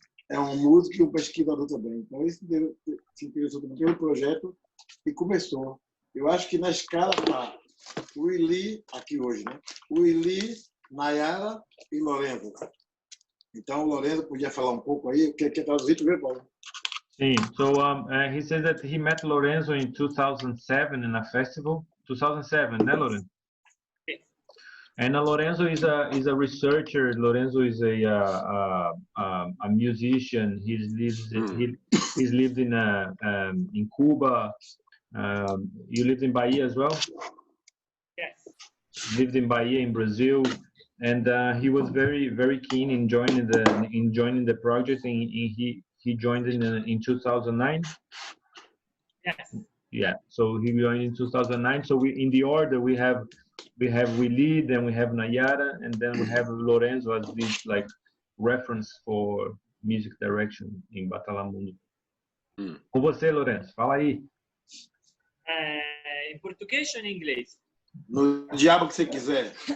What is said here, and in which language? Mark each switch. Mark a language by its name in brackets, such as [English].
[Portuguese] É um músico e um pesquisador também. Então, ele se interessou também pelo projeto e começou. Eu acho que na escala está o Willy, aqui hoje, né? O Willy, Nayara e Lorenzo. Então, o Lorenzo podia falar um pouco aí, o que é traduzido, viu, Paulo? Sim, [English] so he says that he met Lorenzo in 2007 in a festival. 2007, né, Lorenzo? And Lorenzo is a researcher. Lorenzo is a musician. He's lived in Cuba. You lived in Bahia as well? Yes. Lived in Bahia in Brazil, and he was very keen in joining the project. And he joined in 2009. Yes. Yeah. So he joined in 2009. So in the order we have Willy, then we have Nayara, and then we have Lorenzo as this like reference for music direction in Batala Mundo. [Portuguese] Com você, Lorenzo, fala aí. Em português ou em inglês? No diabo que você quiser.